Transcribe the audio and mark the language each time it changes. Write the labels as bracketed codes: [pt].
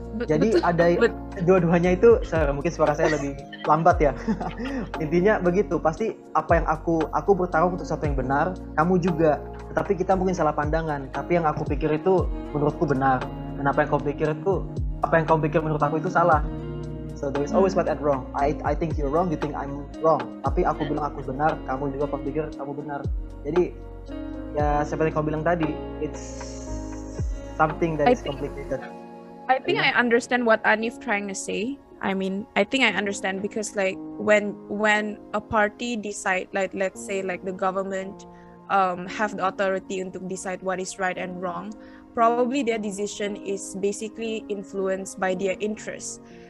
[id] Jadi ada dua-duanya itu, mungkin suara saya lebih lambat ya. Intinya begitu, pasti apa yang aku bertarung untuk sesuatu yang benar, kamu juga. Tetapi kita mungkin salah pandangan. Tapi yang aku pikir itu menurutku benar. Dan apa yang kau pikir menurut aku itu salah. [en] So there is always right and wrong. I think you're wrong, you think I'm wrong. [id] Tapi aku bilang aku benar, kamu juga pikir kamu benar. Jadi ya seperti kau bilang tadi, [en] it's something that is complicated. I think I understand what Anif trying to say. I mean, I think I understand because like when a party decide, like let's say like the government have the authority [id] untuk [en] decide what is right and wrong, probably their decision is basically influenced by their interests.